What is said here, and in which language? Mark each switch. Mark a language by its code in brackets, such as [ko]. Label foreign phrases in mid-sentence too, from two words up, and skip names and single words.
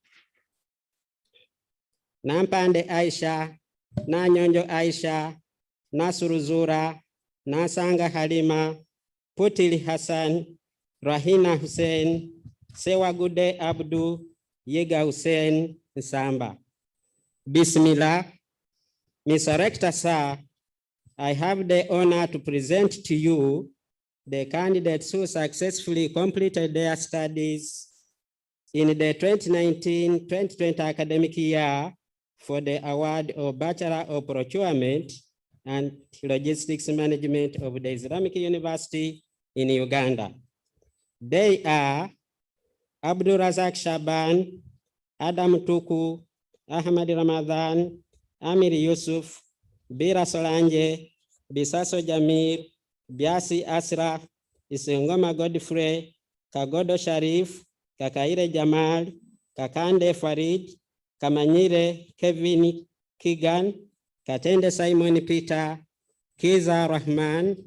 [en] Nampande Aisha, Nanyonjo Aisha, Nasuruzura, Nasanga Halima, Putili Hassan, Rahina Hussein, Sewagude Abdu, Yega Hussein Nsamba. Bismillah. Mr. Rector, sir, I have the honor to present to you the candidates who successfully completed their studies in the 2019-2020 academic year for the award of Bachelor of Procurement and Logistics Management of the Islamic University in Uganda. They are Abdul Razak Shaban, Adam Tuku, Ahmad Ramadan, Amir Yusuf, Bira Solange, Bisaso Jamir, Biasi Asra, Isengoma Godfrey, Kagodo Sharif, Kakaire Jamal, Kakande Farid, Kamanyire Kevin Kigan, Katende Simon Peter, Kiza Rahman,